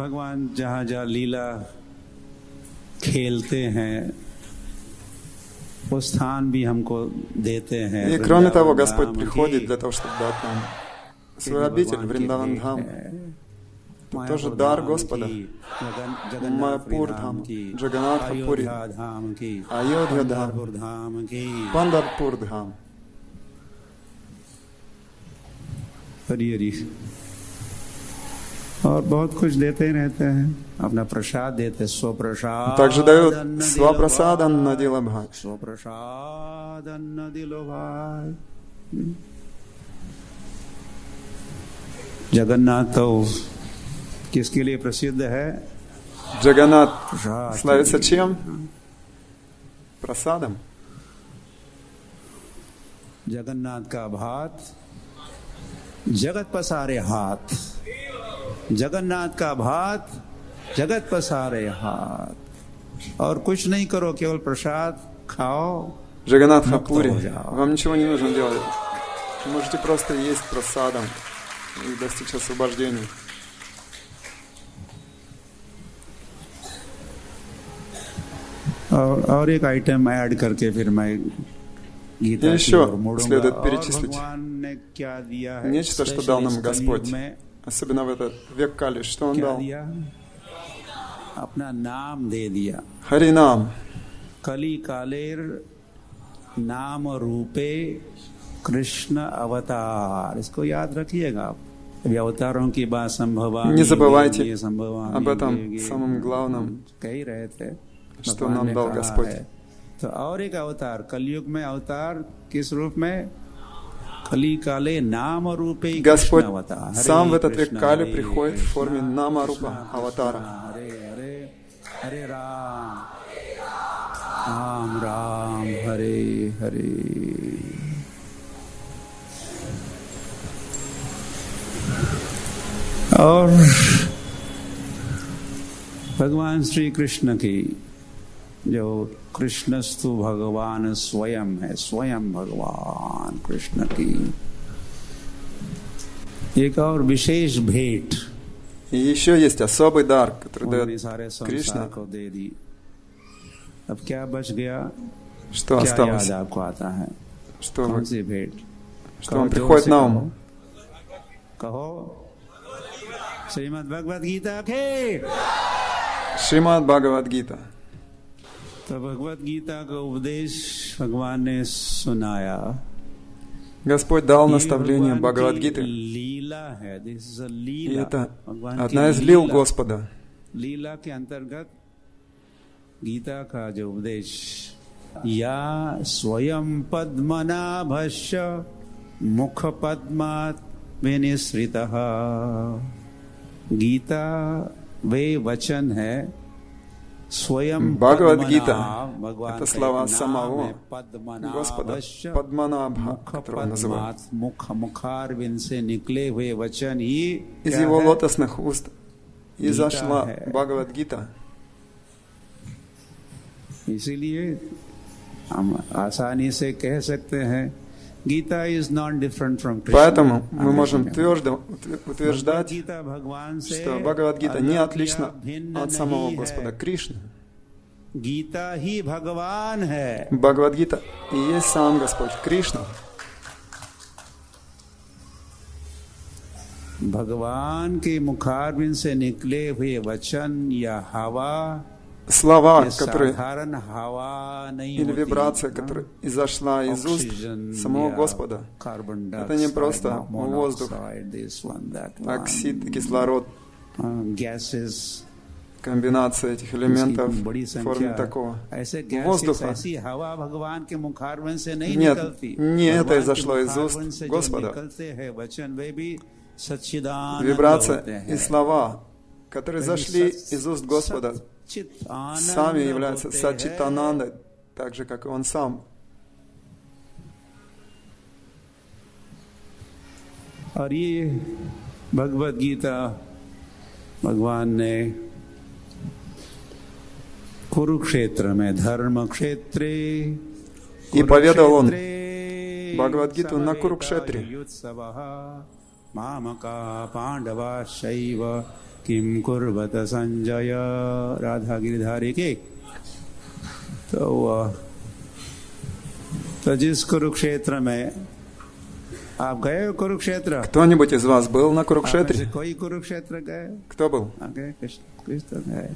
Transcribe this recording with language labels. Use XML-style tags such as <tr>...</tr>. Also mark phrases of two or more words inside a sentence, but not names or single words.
<ru>И кроме того, Господь приходит для того, чтобы дать нам свою обитель, Вриндаван-дхам. Это тоже дар Господа. Майяпур-дхам, Джаганнатха-пури, Айодхя-дхам, Пандарпур-дхам.</ru> <hi>और बहुत कुछ देते रहते हैं, अपना प्रसाद देते, स्वप्रसाद.</hi> <ru>Также дают</ru> <bn>স্বপ্রসাদন না দিলো ভাই. স্বপ্রসাদন দিলোভাই.</bn> <hi>जगन्नाथ तो किसके लिए प्रसिद्ध है?</hi> <ru>Джаганнат славится чем? Прасадом.</ru> <hi>जगन्नाथ का भात जगत पसारे हाथ, जगन्नाथ का भात जगत पसारे हाथ, और कुछ नहीं करो, केवल प्रसाद खाओ.</hi> <ru>Джаганнатха Пури, вам ничего не нужно делать. Вы можете просто есть прасадам и достичь освобождения.</ru> <hi>और एक</hi> <en>item add</en> <hi>करके फिर मैं गीता की ओर मुड़ूंगा.</hi> <ru>следует перечислить</ru> <hi>भगवान ने क्या दिया है,</hi> <ru>нечто, что дал нам Господь, особенно в этот век Кали. Что Он дал?</ru> <hi>अपना नाम दे दिया.</hi> <ru>Харинам.</ru> <bn>কলি কালের নাম রূপে কৃষ্ণ অবতার.</bn> <hi>इसको याद रखिएगा आप. अभी अवतारों की बात संभवामि.</hi> <ru>Не забывайте об этом самом главном,</ru> <hi>कह ही रहे थे,</hi> <ru>что нам дал Господь.</ru> <hi>तो और एक अवतार कलयुग में, अवतार किस रूप में?</hi> <bn>কলি কালে নাম রূপে</bn> <ru>Господь</ru> <hi>अवतार.</hi> <ru>сам в этот век Кали приходит в форме Нама-рупа, аватара.</ru> <hi>हरे हरे हरे राम राम राम हरे हरे. और भगवान श्री कृष्ण की जो</hi> <sa>कृष्णस्तु भगवान स्वयं</sa> <hi>है, स्वयं भगवान कृष्ण की एक और विशेष भेंट.</hi> <ru>И еще есть особый дар, который дает Кришна.</ru> <hi>को दे दी. अब क्या बच गया?</hi> <ru>Что</ru> <hi>क्या</hi> <ru>осталось?</ru> <hi>याद आपको आता है?</hi> <ru>Что</ru> <hi>कौन सी भेंट?</hi> <ru>Что вам приходит на ум?</ru> <hi>कहो. श्रीमद् भगवद गीता के.</hi> <ru>Шримад Бхагавад-гита.</ru> <hi>तो भगवद गीता का उपदेश भगवान ने सुनाया.</hi> <ru>Господь дал наставление Бхагавад-гиты.</ru> <hi>लीला है.</hi> <en>This is a</en> <ru>И</ru> <hi>लीला.</hi> <ru>это одна из лил Господа.</ru> <hi>लीला के अंतर्गत गीता का जो उपदेश, या स्वयं</hi> <sa>पद्मनाभस्य मुख पद्मात् विनिसृतः.</sa> <hi>गीता वे वचन है स्वयं</hi> <ru>Бхагавад-гита</ru> <hi>भगवान.</hi> <ru>это слова самого Господа, Падманабха, которого называют.</ru> <hi>मुखारविंद से निकले हुए वचन ही</hi> <ru>Из его лотосных уст изошла Бхагавад-гита.</ru> <hi>इसीलिए हम आसानी से कह सकते हैं गीता</hi> <en>is not different from Krishna.</en> <ru>Поэтому мы можем твердо утверждать,</ru> <hi>गीता भगवान से</hi> <ru>что Бхагавад-гита не отлична от самого Господа Кришны.</ru> <hi>गीता ही भगवान है.</hi> <ru>Бхагавад-гита и есть сам Господь Кришна.</ru> <hi>भगवान के मुखारविंद से निकले हुए वचन या हवा,</hi> <ru>Слова, которые</ru> <hi>हवा नहीं</hi> <ru>или вибрация, которая изошла из уст самого Господа, это не просто воздух, оксид, кислород, комбинация этих элементов в форме такого воздуха. Нет, не это изошло из уст Господа. Вибрация и слова, которые зашли из уст Господа, сами являются Сачитанандой, так же, как и Он сам.</ru> <hi>और ये भगवद गीता भगवान ने कुरुक्षेत्र में</hi> <sa>धर्म क्षेत्रे,</sa> <ru>и поведал Он Бхагавад-гиту на Курукшетре.</ru> <sa>मामका पांडवा शैव किम कुर्वत संजय.</sa> <hi>राधा गिरधारी के. तो जिस कुरुक्षेत्र में आप गए हो, कुरुक्षेत्र?</hi> <ru>Кто-нибудь из вас был на Курукшетре?</ru> <hi>कोई कुरुक्षेत्र गए?</hi> <ru>Кто был?</ru> <hi>कृष्ण गए.</hi>